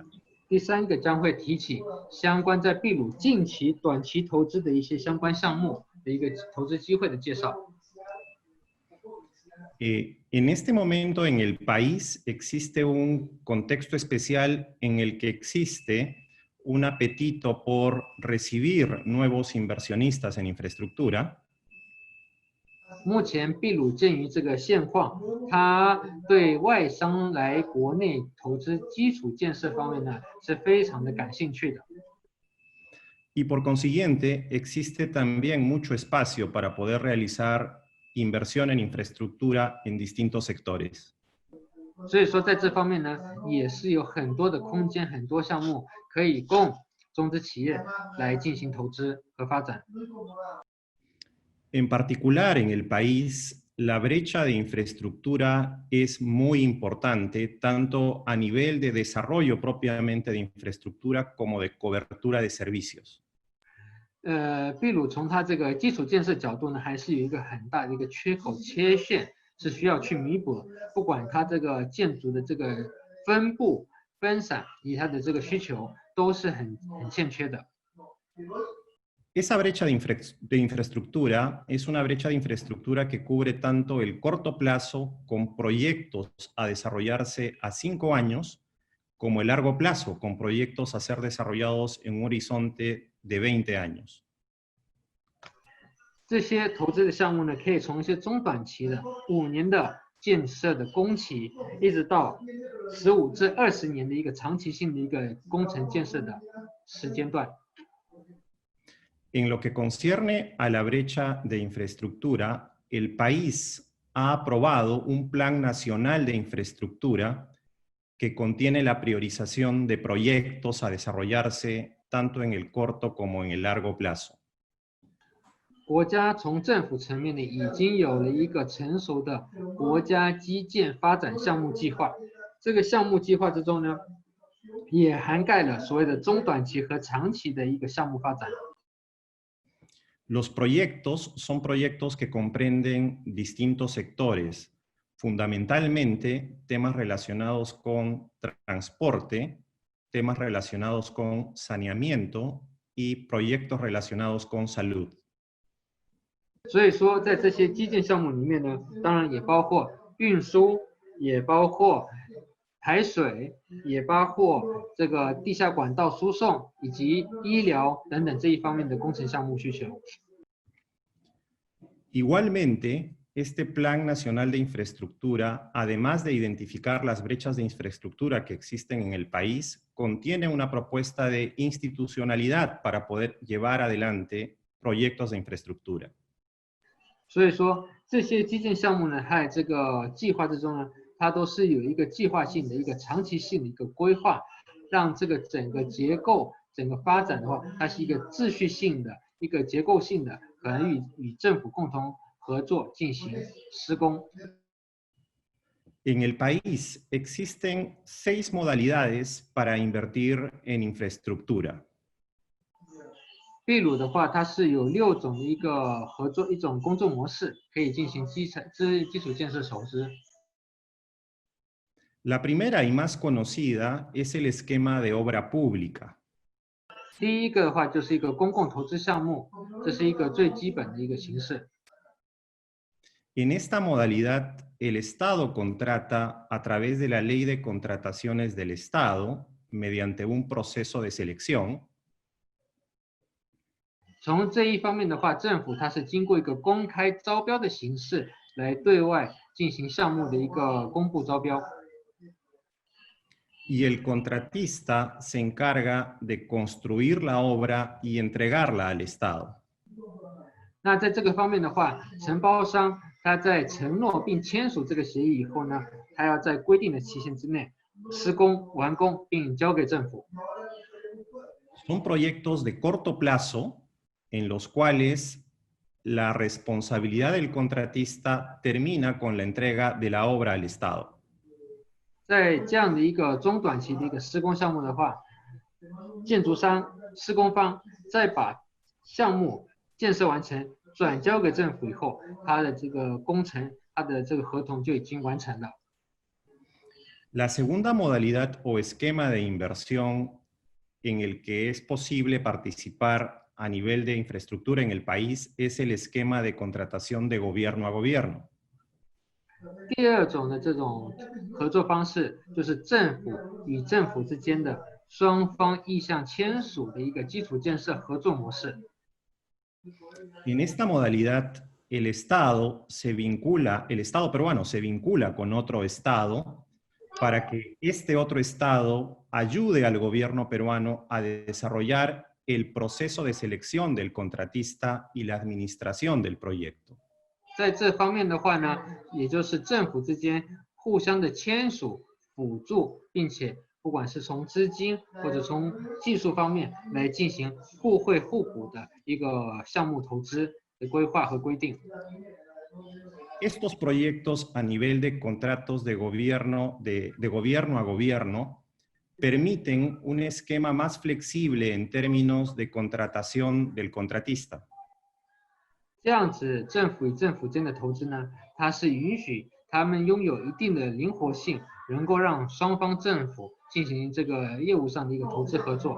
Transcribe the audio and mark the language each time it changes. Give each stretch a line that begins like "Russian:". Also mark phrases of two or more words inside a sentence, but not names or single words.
Chinese: 第三个将会提起相关在秘鲁近期、短期投资的一些相关项目的一个投资机会的介绍。
Spanish: En este momento en el país existe un contexto especial en el que existe un apetito por recibir nuevos inversionistas en infraestructura.
Chinese: 目前秘鲁鉴于这个现况，它对外商来国内投资基础建设方面呢是非常的感兴趣的。
Spanish: Y por consiguiente, existe también mucho espacio para poder realizar inversión en infraestructura en distintos sectores.
Chinese: 所以说在这方面呢，也是有很多的空间、很多项目可以供中资企业来进行投资和发展。
Spanish: En particular, en el país, la brecha de infraestructura es muy importante, tanto a nivel de desarrollo propiamente de infraestructura como de cobertura de servicios.
Chinese: 秘鲁从它这个基础建设角度呢，还是有一个很大的一个缺口、缺陷，是需要去弥补的。不管它这个建筑的这个分布、分散，以它的这个需求，都是很欠缺的。
Spanish: Esa brecha de infraestructura es una brecha de infraestructura que cubre tanto el corto plazo con proyectos a desarrollarse a 5 años, como el largo plazo con proyectos a ser desarrollados en un horizonte de 20 años.
Chinese: 这些投资的项目呢，可以从一些中短期的5年的建设的工期，一直到15至20年的一个长期性的一个工程建设的时间段。
Spanish: En lo que concierne a la brecha de infraestructura, el país ha aprobado un Plan Nacional de Infraestructura que contiene la priorización de proyectos a desarrollarse tanto en el corto como en el largo plazo.
Chinese: 国家从政府层面呢，已经有了一个成熟的国家基建发展项目计划。这个项目计划之中呢，也涵盖了所谓的中短期和长期的一个项目发展。
Spanish: Los proyectos son proyectos que comprenden distintos sectores, fundamentalmente temas relacionados con transporte, temas relacionados con saneamiento y proyectos relacionados con salud.
Chinese: 所以说，在这些基建项目里面呢，当然也包括运输，也包括排水，也包括这个地下管道输送以及医疗等等这一方面的工程项目需求。
Spanish: Igualmente, este Plan Nacional de Infraestructura, además de identificar las brechas de infraestructura que existen en el país, contiene una propuesta de institucionalidad para poder llevar adelante proyectos de infraestructura.
Chinese: 所以说，这些基建项目呢，还有这个计划之中呢，它都是有一个计划性的一个长期性的一个规划，让这个整个结构、整个发展的话，它是一个秩序性的、一个结构性的，可能与政府共同合作进行施工。
Spanish: En el país existen 6 modalidades para invertir en infraestructura.
Chinese: 秘鲁的话，它是有6种的一个合作，一种工作模式，可以进行基础建设投资。
Spanish: La primera y más conocida es el esquema de obra pública.
Chinese: 第一个的话就是一个公共投资项目，这是一个最基本的一个形式。
Spanish: En esta modalidad, el Estado contrata a través de la Ley de Contrataciones del Estado, mediante un proceso de selección.
Chinese: 从这一方面的话，政府它是经过一个公开招标的形式来对外进行项目的一个公布招标。
Spanish: Y el contratista se encarga de construir la obra y entregarla al Estado.
Chinese: 那在这个方面的话，承包商他在承诺并签署这个协议以后呢，他要在规定的期限之内施工完工并交给政府。
Spanish: Son proyectos de corto plazo en los cuales la responsabilidad del contratista termina con la entrega de la obra al Estado.
Chinese: 在这样的一个中短期的一个施工项目的话，建筑商、施工方再把项目建设完成转交给政府以后，它的这个工程，它的这个合同就已经完成了。
Spanish: La segunda modalidad o esquema de inversión en el que es posible participar a nivel de infraestructura en el país es el esquema de contratación de gobierno a gobierno.
Chinese: 第二种的这种合作方式，就是政府与政府之间的双方意向签署的一个基础建设合作模式。
Spanish: En esta modalidad, el Estado peruano se vincula con otro Estado para que este otro Estado ayude al gobierno peruano a desarrollar el proceso de selección del contratista y la administración del proyecto.
Chinese: 在这方面的话呢，也就是政府之间互相的签署、辅助，并且不管是从资金或者从技术方面来进行互惠互补的一个项目投资的规划和规定。
Spanish: Estos proyectos a nivel de contratos de gobierno a gobierno permiten un esquema más flexible en términos de contratación del contratista.
Chinese: 这样子，政府与政府间的投资呢，它是允许他们拥有一定的灵活性，能够让双方政府进行这个业务上的一个投资合作。